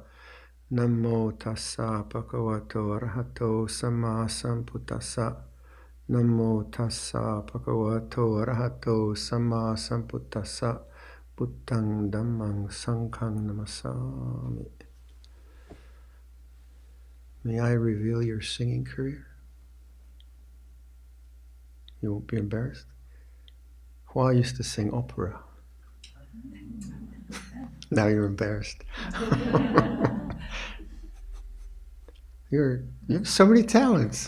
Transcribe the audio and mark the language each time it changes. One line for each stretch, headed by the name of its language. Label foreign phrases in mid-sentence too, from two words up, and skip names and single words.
Pali: Namo tassa bhagavato arahato samma sambuddhassa. Namo tassa bhagavato arahato samma sambuddhassa. Buddhang dhammang sanghang namasami.
English: May I reveal your singing career? You won't be embarrassed? Hua used to sing opera. Now you're embarrassed. You have so many talents.